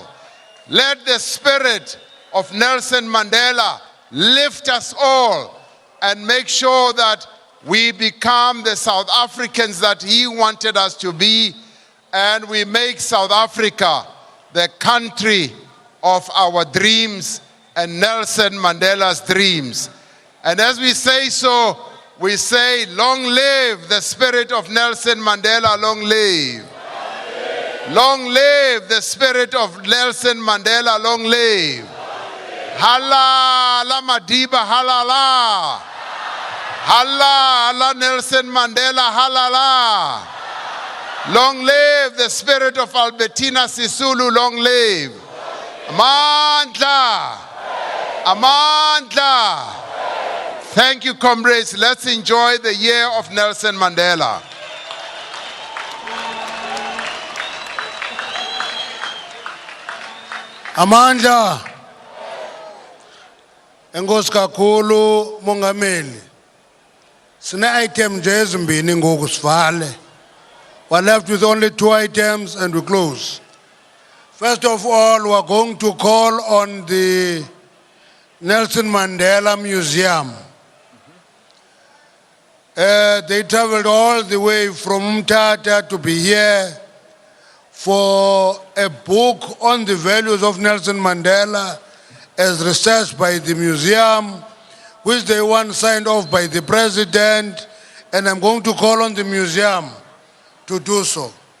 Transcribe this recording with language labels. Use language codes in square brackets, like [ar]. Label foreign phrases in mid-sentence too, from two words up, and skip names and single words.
[en] Let the spirit of Nelson Mandela lift us all and make sure that we become the South Africans that he wanted us to be, and we make South Africa the country of our dreams and Nelson Mandela's dreams. And as we say so, we say, long live the spirit of Nelson Mandela, long live. Long live the spirit of Nelson Mandela, long live. [xh] Halala Madiba, halala. Halala Nelson Mandela, halala. [en] Long live the spirit of Albertina Sisulu, long live. [xh] Amandla. Amandla. [en] Thank you, comrades. Let's enjoy the year of Nelson Mandela. [xh] Amandla. Enkosi kakhulu Mongameli. Sine item nje ezimbini ngoku sivale. [en] We're left with only 2 items and we close. First of all, we're going to call on the Nelson Mandela Museum. They traveled all the way from Mthatha to be here for a book on the values of Nelson Mandela as researched by the museum, which they want signed off by the President, and I'm going to call on the museum to do so.